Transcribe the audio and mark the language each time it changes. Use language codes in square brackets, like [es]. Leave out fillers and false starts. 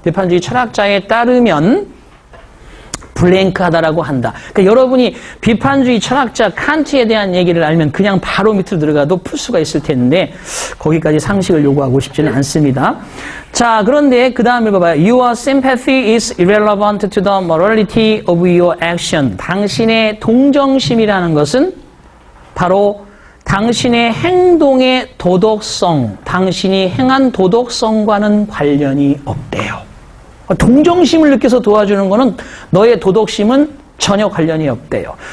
[ko] 비판주의 철학자에 따르면 블랭크하다라고 한다. 그러니까 여러분이 비판주의 철학자 칸트에 대한 얘기를 알면 그냥 바로 밑으로 들어가도 풀 수가 있을 텐데 거기까지 상식을 요구하고 싶지는 않습니다. 자, 그런데 그 다음 읽어봐요. [en] Your sympathy is irrelevant to the morality of your action. [ko] 당신의 동정심이라는 것은 바로 당신의 행동의 도덕성, 당신이 행한 도덕성과는 관련이 없대요. 동정심을 느껴서 도와주는 거는 너의 도덕심은 전혀 관련이 없대요.